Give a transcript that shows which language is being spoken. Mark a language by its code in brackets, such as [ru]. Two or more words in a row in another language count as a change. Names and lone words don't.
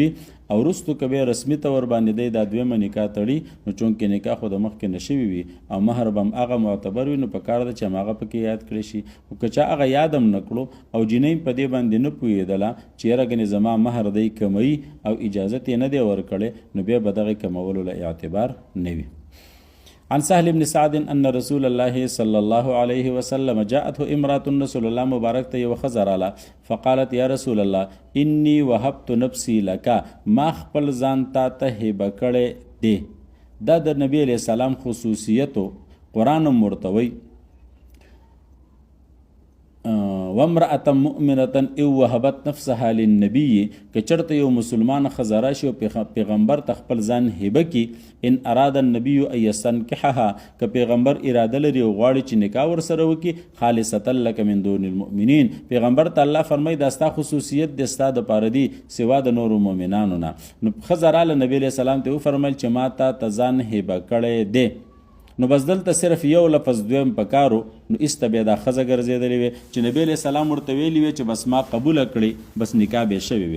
[ps] او وروستو که بیا رسمي طور باندې دی دا دویمه نکاح تړي، نو چونکې نکاح خو د مخکې نه شوي وي او مهر به هم هغه معتبر وي، نو په کار ده چې هماغه پکې یاد کړی شي. خو که چا هغه یاد هم نه کړو او جینۍ په دې باندې نه پوهېدله چې یاره ګنې زما مهر دی کموي او اجازت یې نه دی ورکړی، نو بیا به دغې کمولو له اعتبار نه وي. [ar] عن سهل بن سعد ان [ps] رسول الله صلى الله عليه وسلم جاءته امرأة، رسول الله مبارک ته یو ښځه راله، [ar] فقالت یا رسول الله انی وهبت نفسي لك، [ps] ما خپل ځان تا ته هبه کړی دی. دا د نبی علیه السلام خصوصیتو قرآن هم ورته وی [ar] وامرأة مؤمنة او وهبت نفسها للنبي، [ps] که چرته یو مسلمان ښځه راشي او پیغمبر ته خپل ځان هبه کي، [ar] ان اراد النبي ان يستنكحها، [ps] که پیغمبر اراده لري او غواړي چې نکاح ورسره وکړي، [ar] خالصة لك من دون المؤمنین، [ps] پیغمبر ته الله فرمایي دا ستا خصوصیت دی، ستا دپاره دی سوا د نورو مؤمنانو نه. نو ښځه راله نبي علیه السلام ته وفرمیل چې ما تا ته ځان هبه کړی دی. نو بس دلته صرف یو لفظ دویم پکارو، نو ایسته بیا دا ښځه ګرځېدلې وې چې نبی علیه السلام ورته ویلي وې چې بس ما قبوله کړې، بس نکاح به شوې وې.